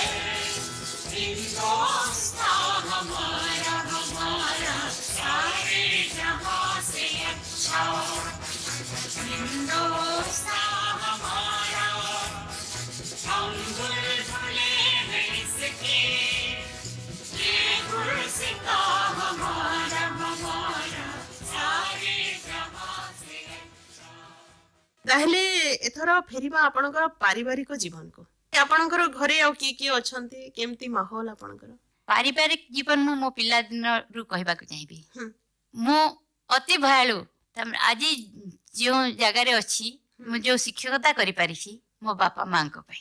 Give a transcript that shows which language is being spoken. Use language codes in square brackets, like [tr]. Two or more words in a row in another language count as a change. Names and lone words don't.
[hi] हिंदुस्तान हमारा हमारा सारे जहां से अच्छा हिंदुस्तान हमारा हम बुलबुले हैं इसके ये गुलसिता हमारा हमारा सारे जहां से [or] ତାହେଲେ ଏଥର ଫେରିବା ଆପଣଙ୍କର ପାରିବାରିକ ଜୀବନକୁ ଆପଣଙ୍କର ଘରେ ଆଉ କିଏ କିଏ ଅଛନ୍ତି କେମିତି ମାହୋଲ ଆପଣଙ୍କର ପାରିବାରିକ ଜୀବନ ମୁଁ ମୋ ପିଲାଦିନରୁ କହିବାକୁ ଚାହିଁବି ହୁଁ। ମୁଁ ଅତି ଭୟାଳୁ ଆଜି ଯେଉଁ ଜାଗାରେ ଅଛି ମୁଁ ଯେଉଁ ଶିକ୍ଷକତା କରିପାରିଛି ମୋ ବାପା ମାଙ୍କ ପାଇଁ